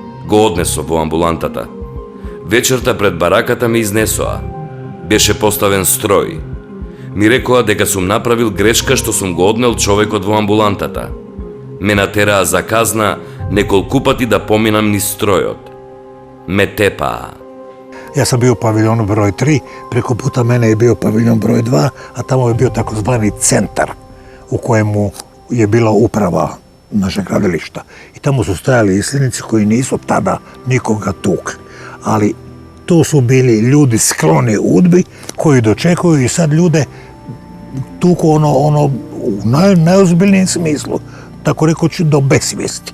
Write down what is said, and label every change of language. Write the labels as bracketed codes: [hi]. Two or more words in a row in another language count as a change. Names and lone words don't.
[mk] Го однесов во амбулантата. Вечерта пред бараката ме изнесоа. Беше поставен строј. Ми рекоа дека сум направил грешка што сум го однел човекот во амбулантата. Ме натераа за казна неколку пати да поминам низ стројот. Ме тепаа. [hr] Ja sam bio u paviljonu broj 3, preko puta mene je bio paviljon broj 2, a tamo je bio takozvani centar u kojemu je bila uprava našeg gradilišta. I tamo su stajali isljednici koji nisu tada nikoga tukli. Ali tu su bili ljudi skloni udbi koji dočekuju i sad ljude tuku ono u najozbiljnijem smislu, tako rekoći do besvijesti.